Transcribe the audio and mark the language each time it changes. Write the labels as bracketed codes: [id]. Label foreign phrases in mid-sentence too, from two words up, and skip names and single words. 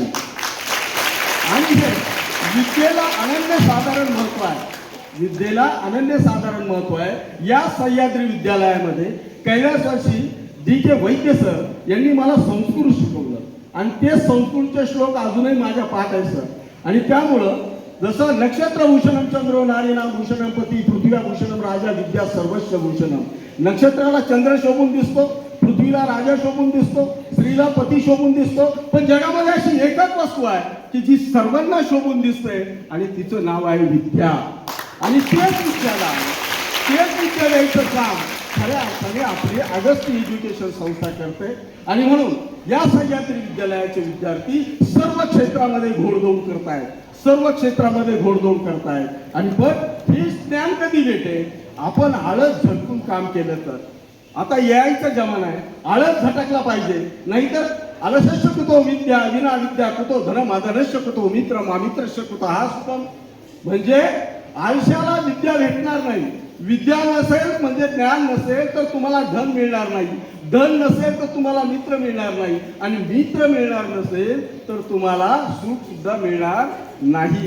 [mr] आणि हे विद्येला अनन्यसाधारण महत्व आहे. या सह्याद्री विद्यालयामध्ये कैलासवासी D.K. वैद्य सर यांनी मला संस्कृत शिकवलं आणि ते संस्कृतचे श्लोक अजूनही माझ्या पाठ आहे सर. आणि त्यामुळं जसं [sa] नक्षत्रभूषणम चंद्रो नारीणाम भूषणम पती पृथ्वीभूषणम राजा विद्या सर्वस्व भूषणम. [mr] नक्षत्राला चंद्र शोभून दिसतो, पृथ्वीला राजा शोभून दिसतो, स्त्रीला पती शोभून दिसतो, पण जगामध्ये अशी एकच वस्तू आहे की जी सर्वांना शोभून दिसते आणि तिचं नाव आहे विद्या. आणि तेच विद्यालयाचं काम खऱ्या अर्थाने आपली अगस्ती एज्युकेशन संस्था करते. आणि म्हणून या सह्याद्री विद्यालयाचे विद्यार्थी सर्व क्षेत्रामध्ये घोडदौड करतायत. आणि पण ही ज्ञान कधी भेटे, आपण आळस झटकून काम केलं तर. आता यायचा जमाना आहे, आळस झटकला पाहिजे. [sa] नाहीतर आलस्यस्य कुतो विद्या विना विद्या कुतो धनम अधनस्य कुतो मित्र मामित्रस्य कुतो. [mr] हा सुपम म्हणजे आयुष्याला विद्या भेटणार नाही. विद्या नसेल म्हणजे ज्ञान नसेल तर तुम्हाला धन मिळणार नाही. धन नसेल तर तुम्हाला मित्र मिळणार नाही. आणि मित्र मिळणार नसेल तर तुम्हाला सुख सुद्धा मिळणार नाही.